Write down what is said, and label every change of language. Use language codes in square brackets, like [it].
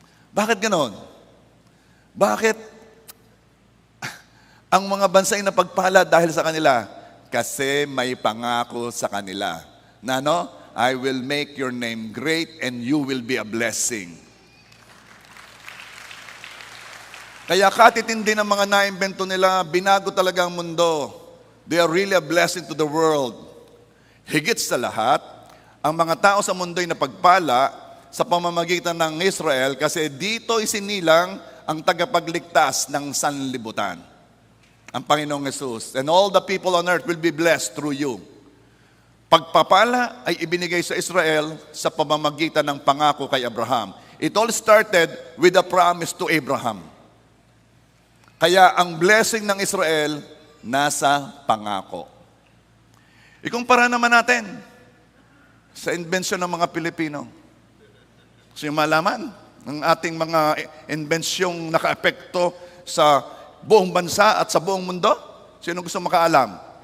[tl] Bakit ganon? Bakit ang mga bansa ay napagpala dahil sa kanila? Kasi may pangako sa kanila na [en] I will make your name great and you will be a blessing. [tl] Kaya katitindi ng mga naimbento nila, binago talaga ang mundo. [en] They are really a blessing to the world. [tl] Higit sa lahat, ang mga tao sa mundo ay napagpala sa pamamagitan ng Israel kasi dito isinilang ang tagapagligtas ng sanlibutan. Ang Panginoong Jesus. [en] And all the people on earth will be blessed through you. [tl] Pagpapala ay ibinigay sa Israel sa pamamagitan ng pangako kay Abraham. [en] It all started with a promise to Abraham. [tl] Kaya ang blessing ng Israel nasa pangako. Ikumpara naman natin sa inbensyon ng mga Pilipino. Gusto niyo malaman ng ating mga inbensyong nakaapekto sa buong bansa at sa buong mundo? Sino gusto makaalam?